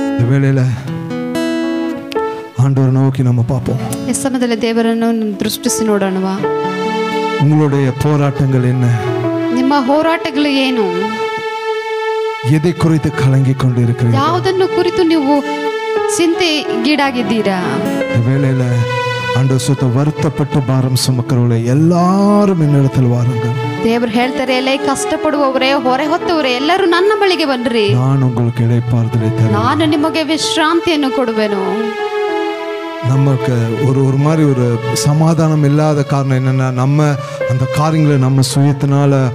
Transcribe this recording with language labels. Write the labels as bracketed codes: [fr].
[ta] வேளையில ஆண்டவரை நோக்கி நம்ம பார்ப்போம். [kn] ಈ ಸಮಯದಲ್ಲಿ ದೇವರನ್ನು ದೃಷ್ಟಿಸಿ ನೋಡೋಣವಾ? [ta] உங்களுடைய போராட்டங்கள் என்ன? [kn] ನಿಮ್ಮ ಹೋರಾಟಗಳು ಏನು? [ta] எதை குறித்து கலங்கிக் கொண்டிருக்கிறீர்கள்? [kn] ಯಾವುದನ್ನು ಕುರಿತು ನೀವು ಚಿಂತೆಗೀಡಾಗಿದ್ದೀರಾ? [ta] வேளையில ஆண்டவர் சுத்த வருத்தப்பட்டு பாரம் சுமக்கிறவர்களே எல்லாரும் என்னிடத்தில் வாருங்கள். [kn] ದೇವರು ಹೇಳ್ತಾರೆ, ಎಲ್ಲ ಕಷ್ಟಪಡುವವರೇ, ಹೊರೆ ಹೊತ್ತವರೇ, ಎಲ್ಲರೂ ನನ್ನ ಬಳಿಗೆ ಬನ್ನಿರಿ, [ta] நான் உங்களுக்கு இளைப்பாறுதலை தருவேன். [kn] ನಾನು ನಿಮಗೆ ವಿಶ್ರಾಂತಿಯನ್ನು ಕೊಡುವೆನು. [ta] நமக்கு ஒரு மாதிரி ஒரு சமாதானம் இல்லாத காரணம் என்னன்னா, நம்ம அந்த காரியங்களை நம்ம சுயத்தினால